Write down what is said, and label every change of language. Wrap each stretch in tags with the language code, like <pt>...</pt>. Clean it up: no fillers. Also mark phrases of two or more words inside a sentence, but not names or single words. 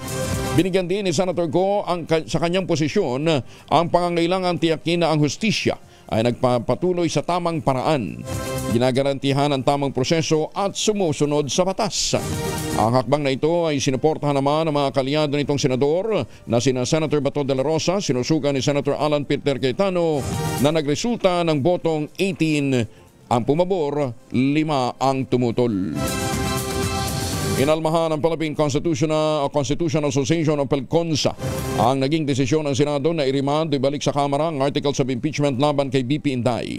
<tl>Binigyan din ni Senator Go sa kanyang posisyon ang pangangailangan tiyakin na ang hustisya ay nagpapatuloy sa tamang paraan, ginagarantihan ang tamang proseso at sumusunod sa batas. Ang hakbang na ito ay sinuportahan naman ng mga kalyado nitong senador na sina Senator Bato de la Rosa, sinusugan ni Senator Alan Peter Cayetano na nagresulta ng botong 18 ang pumabor, 5 ang tumutol. Inalmahan ng Philippine Constitutional Association of PELCONSA ang naging desisyon ng Senado na i-remand ibalik sa Kamara ang</tl> <en>articles of impeachment</en> <tl>laban kay BP Inday.</tl>